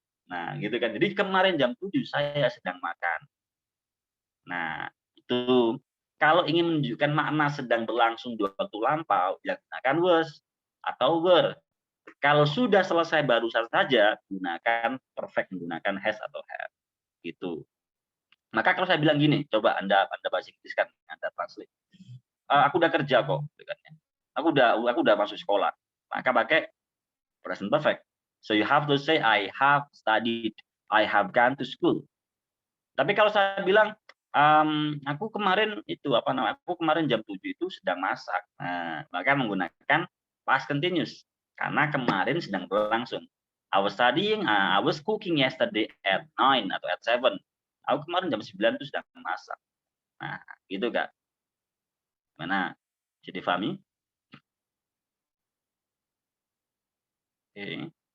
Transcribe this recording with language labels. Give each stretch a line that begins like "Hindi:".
Indonesian: Nah, gitu kan. Jadi kemarin jam 7 saya sedang makan. Nah, itu kalau ingin menunjukkan makna sedang berlangsung di waktu lampau, ya gunakan was atau were. Kalau sudah selesai barusan saja, gunakan perfect, menggunakan has atau have. Gitu. Maka kalau saya bilang gini, coba Anda bahasa Inggris kan, Anda translate. Aku udah kerja kok, aku udah masuk sekolah. Maka pakai present perfect.
English: So you have to say I have studied, I have gone to school.
Indonesian: Tapi kalau saya bilang aku kemarin aku kemarin jam 7 itu sedang masak. Nah, maka menggunakan past continuous karena kemarin sedang berlangsung.
English: I was studying, I was cooking yesterday at 9
Indonesian: atau
English: at 7.
Indonesian: Aku kemarin jam 9 itu sedang masak. Nah, gitu Kak. Mana? Jadi difahami? Oke.